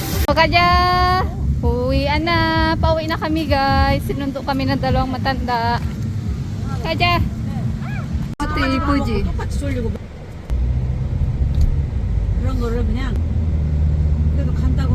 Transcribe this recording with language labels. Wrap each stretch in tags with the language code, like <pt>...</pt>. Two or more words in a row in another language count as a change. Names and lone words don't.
<tl>Kaja! Uwian na. Pauwi na kami guys. Sinundo kami ng dalawang matanda. Kaja! Ate Puji.</tl> <ko>똑같이 쏠려고. 그런 거를 그냥 그래도 간다고</ko>